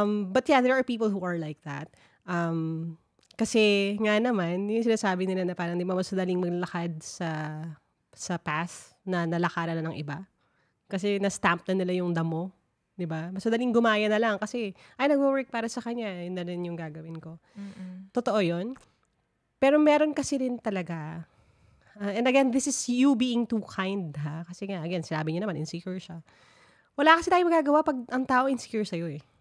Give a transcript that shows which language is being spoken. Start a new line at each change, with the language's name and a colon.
English: But yeah, there are people who are like that.
Filipino: Kasi nga naman, yung sinasabi nila na parang di ba mas madaling maglakad sa path na nalakaran na ng iba. Kasi na-stamp na nila yung damo. Di ba? Mas madaling gumaya na lang kasi, ay, nag-work para sa kanya. Yun na rin yung gagawin ko. Totoo yun. Pero meron kasi rin talaga.
English: And again, this is you being too kind, ha?
Filipino: Kasi nga, again, sinabi niya naman, insecure siya. Wala kasi tayo magagawa pag ang tao insecure sa'yo eh.